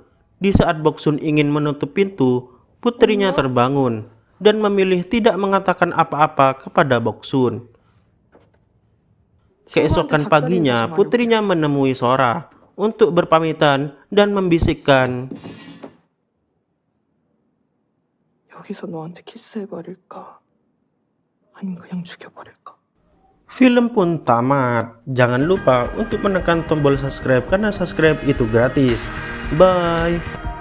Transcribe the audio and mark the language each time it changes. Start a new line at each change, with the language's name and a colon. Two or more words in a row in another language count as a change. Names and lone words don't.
Indonesian: Di saat Boksun ingin menutup pintu, putrinya terbangun dan memilih tidak mengatakan apa-apa kepada Boksun. Keesokan paginya, putrinya menemui Sora untuk berpamitan dan membisikkan,
Korean: 여기서 너한테 키스해버릴까? 아니면 그냥 죽여버릴까?
Indonesian: film pun tamat. Jangan lupa untuk menekan tombol subscribe karena subscribe itu gratis. Bye.